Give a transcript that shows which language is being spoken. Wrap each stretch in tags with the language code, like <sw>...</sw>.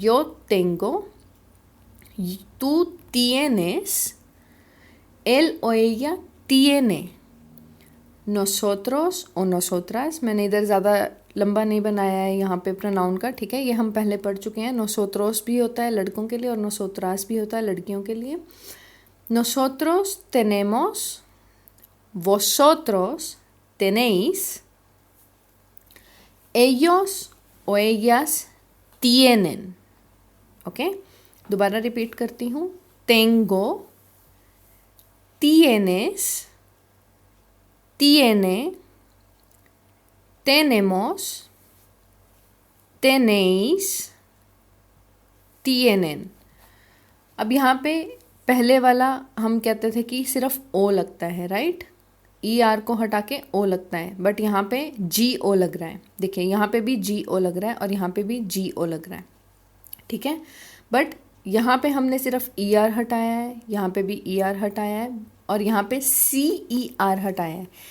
<es>यो टेंगो, तू tienes, él o ella tiene, nosotros o nosotras,</es> <hi>मैंने इधर ज़्यादा लंबा नहीं बनाया है यहाँ पे प्रोनाउन का, ठीक है, ये हम पहले पढ़ चुके हैं। nosotros भी होता है लड़कों के लिए और nosotras भी होता है लड़कियों के लिए।</hi> <es>nosotros tenemos, vosotros tenéis, ellos o ellas tienen,</es> <hi>okay, दोबारा रिपीट करती हूँ।</hi> <es>tengo, tienes, tiene, tenemos, tenéis, tienen।</es> <hi>अब यहाँ पे पहले वाला हम कहते थे कि सिर्फ ओ लगता है, राइट, ई आर को हटा के ओ लगता है, बट यहाँ पे जी ओ लग रहा है। देखिए यहाँ पे भी जी ओ लग रहा है और यहाँ पे भी जी ओ लग रहा है, ठीक है, बट यहाँ पे हमने सिर्फ ई आर हटाया है, यहाँ पे भी ई आर हटाया है और यहाँ पे सी ई आर हटाया है।</hi>